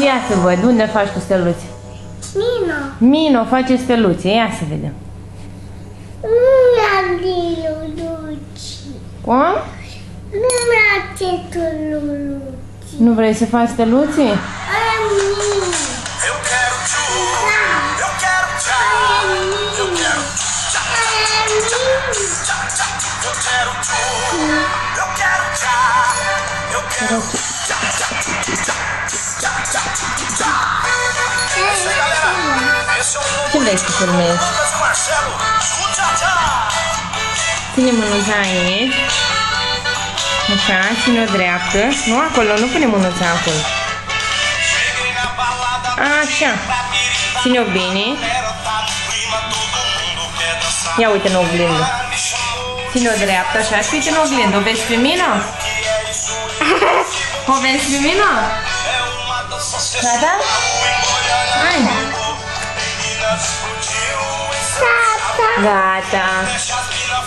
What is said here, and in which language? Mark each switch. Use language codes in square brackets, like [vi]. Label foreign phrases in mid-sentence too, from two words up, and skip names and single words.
[ro] Ia să văd, unde faci tu steluțe? Mino! Mino face steluțe, ia să vedem. Nu am steluțe. Cum? Nu-mi place tuluții. Nu vrei să faci steluții? Aia mie. [pt] Eu quero tchu, eu quero tchá, eu quero tchá, [ro] Aia mie. [pt] tchá, tchá. Eu quero tchu, eu quero tchá, eu quero tchá, tchá, tchá, tchá, tchá, tchá. É isso aí, galera. Esse é o novo [ro] Ce vrei să filmezi? [pt] Lucas e Marcelo, tchu-tcha-tcha. [ro] Ține mânuța aici. Așa, ține-o dreaptă. Nu acolo, nu pune mânuța acolo. [pt] Cheguei na balada, [ro] Așa. Ține-o bine. [pt] era tá no clima, todo mundo quer dançar. [ro] Ia uite în oglindă. [pt] Me chamou, [ro] Ține-o dreaptă, așa, și uite în oglindă. O vezi pe mine? O vezi pe mine? [pt] é uma dança [ro] Gata? Hai. [pt] Meninas explodiu, [ro] Tata. Gata. [pt] fecha as